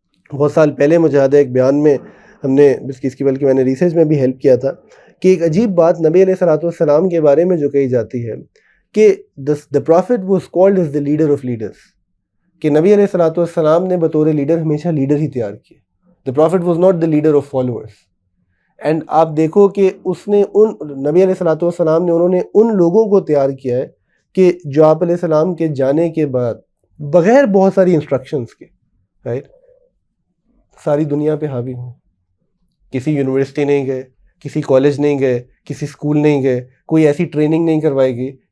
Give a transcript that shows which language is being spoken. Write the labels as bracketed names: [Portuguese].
[Urdu] بہت سال پہلے مجاہدہ ایک بیان میں ہم نے اس کی بلکہ میں نے ریسرچ میں بھی ہیلپ کیا تھا کہ ایک عجیب بات نبی علیہ الصلوۃ والسلام کے بارے میں جو کہی جاتی ہے کہ [English] the prophet was called as the leader of leaders, [Urdu] کہ نبی علیہ الصلوۃ والسلام نے بطور لیڈر ہمیشہ لیڈر ہی تیار کیے. [English] the prophet was not the leader of followers. [Urdu] And آپ دیکھو کہ اس نے نبی علیہ الصلوۃ والسلام نے انہوں نے ان لوگوں کو تیار کیا ہے کہ جو آپ علیہ السلام کے جانے کے بعد بغیر بہت ساری انسٹرکشنز کے رائٹ ساری دنیا پہ حاوی ہوں. کسی یونیورسٹی نہیں گئے, کسی کالج نہیں گئے, کسی اسکول نہیں گئے, کوئی ایسی ٹریننگ نہیں کروائی گئی.